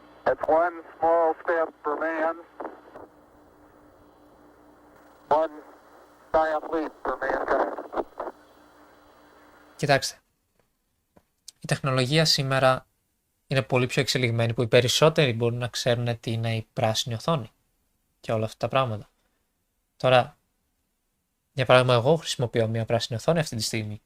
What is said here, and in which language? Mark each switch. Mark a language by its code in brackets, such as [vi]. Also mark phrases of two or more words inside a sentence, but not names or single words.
[en] That's one small step for man, one giant leap for mankind. [el] Κοιτάξτε, η τεχνολογία σήμερα είναι πολύ πιο εξελιγμένη που οι περισσότεροι μπορούν να ξέρουν τι είναι η πράσινη οθόνη και όλα αυτά τα πράγματα. Τώρα, για παράδειγμα, εγώ χρησιμοποιώ μια πράσινη οθόνη αυτή τη στιγμή.